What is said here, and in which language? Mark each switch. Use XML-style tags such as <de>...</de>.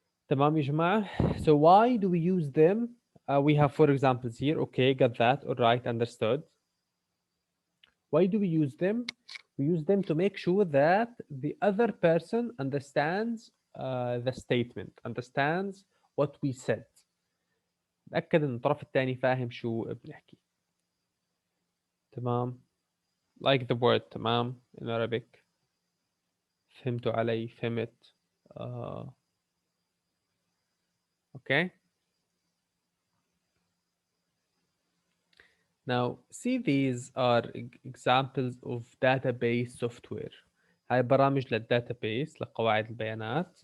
<ar>تمام يا جماعة.</ar> <en>So why do we use them? We have four examples here. Okay, got that. All right, understood. Why do we use them? We use them to make sure that the other person understands the statement, understands what we said.</en> <ar>تأكد إن الطرف الثاني فاهم شو بنحكي. تمام.</ar> <en>like the word تمام in Arabic.</en> <ar>فهمتوا علي؟ فهمت.</ar> <en>Okay. Now see, these are examples of database software.</en> <ar>هاي برامج للداتابيس لقواعد البيانات.</ar>